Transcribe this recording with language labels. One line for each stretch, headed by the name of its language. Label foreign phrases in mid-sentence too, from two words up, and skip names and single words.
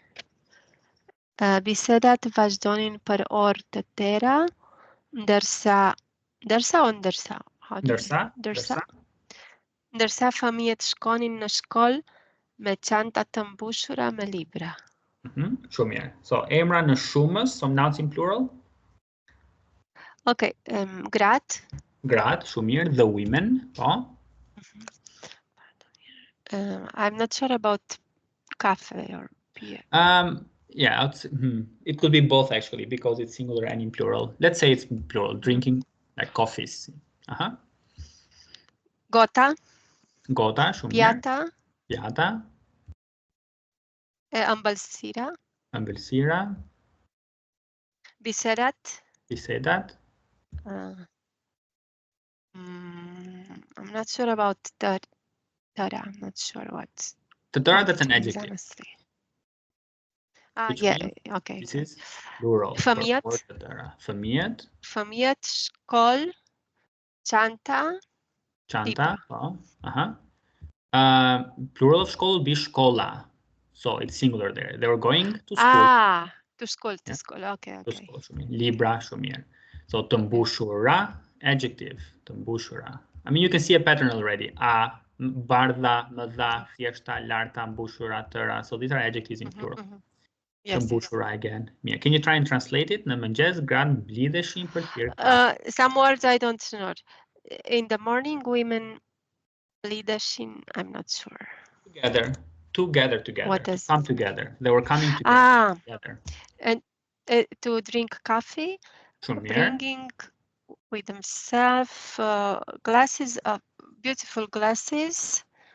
Albanian: Bisedat vazhdonin për orë të tëra, ndërsa fëmijët shkonin në shkollë me çanta të mbushura me libra. Shumë mirë. So, emra në shumës,
English: some nouns in plural.
Albanian: Okay, gratë. Gratë, shumë mirë.
English: The women, po. I'm not sure about cafe or beer. Yeah, it could be both actually, because it's singular and in plural. Let's say it's plural, drinking like coffees.
Albanian: Gota. Gota, shumë mirë. Pjata. Ëmbëlsira. Bisedat.
English: I'm not sure about tëra. I'm not sure what. Tëra, that's an adjective. Honestly. Yeah, okay. This is plural.
Albanian: Fëmijët. Fëmijët, shkollë, çanta, po.
English: Plural of shkollë will be shkolla. So it's singular there. They were going to school. To school. Okay. To school,
Albanian: shumë mirë. Libra, shumë mirë. So të mbushura, adjective, të mbushura.
English: I mean, you can see a pattern already.
Albanian: Bardha, mëdha, thjeshta, larta, mbushura, tëra.
English: So these are adjectives in plural. Yes.
Albanian: Mbushura again. Mirë.
English: Can you try and translate it?
Albanian: Në mëngjes, gratë blidheshin për pirë.
English: Some words I don't know. In the morning, women blidheshin, I'm not sure. Together. What does come together? They were coming together. And to drink coffee, bringing with themselves glasses of beautiful glasses.